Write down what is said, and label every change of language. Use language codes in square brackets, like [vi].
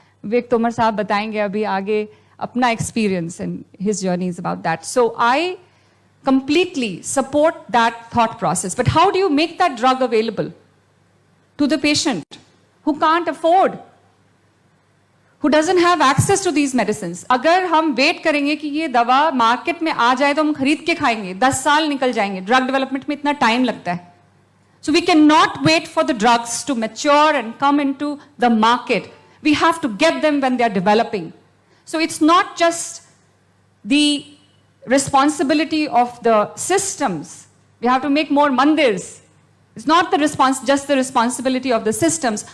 [hi] विवेक तोमर साहब बताएंगे अभी आगे अपना [en] experience and his journey is about that. So I completely support that thought process. But how do you make that drug available to the patient who can't afford, who doesn't have access to these medicines? [hi] अगर हम wait करेंगे कि ये दवा market में आ जाए तो हम खरीद के खाएंगे, 10 साल निकल जाएंगे. Drug development में इतना time लगता है. [en] So we cannot wait for the drugs to mature and come into the market. We have to get them when they are developing. So it's not just the responsibility of the systems. We have to make more mandirs. It's not just the responsibility of the systems.